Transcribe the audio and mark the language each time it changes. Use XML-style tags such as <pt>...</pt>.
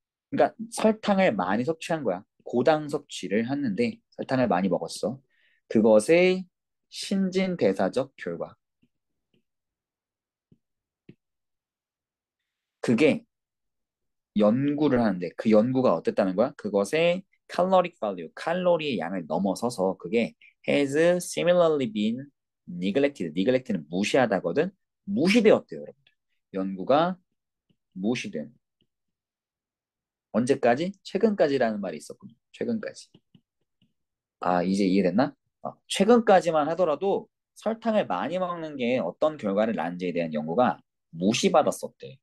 <ko>그러니까 설탕을 많이 섭취한 거야. 고당 섭취를 했는데 설탕을 많이 먹었어. 그것의 신진대사적 결과. 그게 연구를 하는데 그 연구가 어땠다는 거야? 그것의</ko> <en>caloric value,</en> <ko>칼로리의 양을 넘어서서 그게</ko> <en>has similarly been neglected.</en> <ko>neglect는 무시하다거든. 무시되었대요, 여러분들. 연구가 무시된. 언제까지? 최근까지라는 말이 있었군요. 최근까지. 아, 이제 이해됐나? 최근까지만 하더라도 설탕을 많이 먹는 게 어떤 결과를 낳는지에 대한 연구가 무시받았었대.</ko>